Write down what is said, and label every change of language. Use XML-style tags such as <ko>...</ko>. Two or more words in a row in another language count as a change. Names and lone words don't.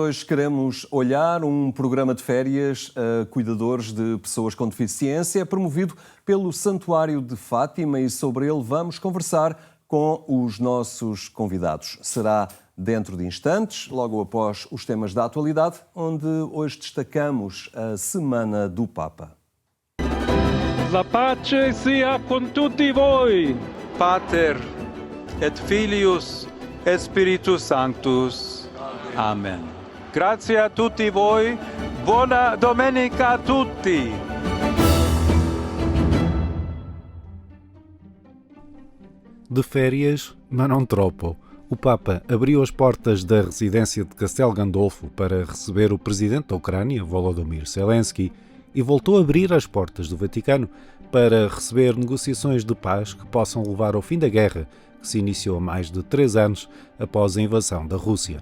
<pt>Hoje queremos olhar um programa de férias a cuidadores de pessoas com deficiência, promovido pelo Santuário de Fátima, e sobre ele vamos conversar com os nossos convidados. Será dentro de instantes, logo após os temas da atualidade, onde hoje destacamos a Semana do Papa.</pt> <it>La pace sia con tutti voi.</it> <la>Pater et Filius et Spiritus Sanctus.</la> <it>Amen. Grazie a tutti voi. Buona domenica a tutti.</it> <pt>De férias, mas não troppo. O Papa abriu as portas da residência de Castel Gandolfo para receber o presidente da Ucrânia, Volodymyr Zelensky, e voltou a abrir as portas do Vaticano para receber negociações de paz que possam levar ao fim da guerra, que se iniciou há mais de 3 anos após a invasão da Rússia.</pt>